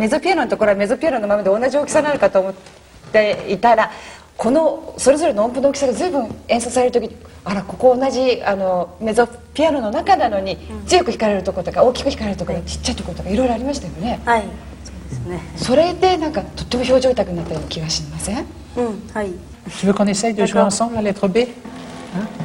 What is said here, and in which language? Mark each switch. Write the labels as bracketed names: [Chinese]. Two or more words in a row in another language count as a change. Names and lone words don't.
[Japanese] ゾピアノのところはメゾピアノのままで同じ大きさなのかと思っていたらこのそれぞれの音符の大きさが随分演奏される時あらここ同じメゾピアノの中なのに強く弾かれるところとか大きく弾かれるところちっちゃいところとかいろいろありましたよね。はい、そうですね。それでなんかとっても表情豊かになったような気がしません？はい。 [French] Tu veux qu'on essaye de jouer ensemble la lettre B, hein?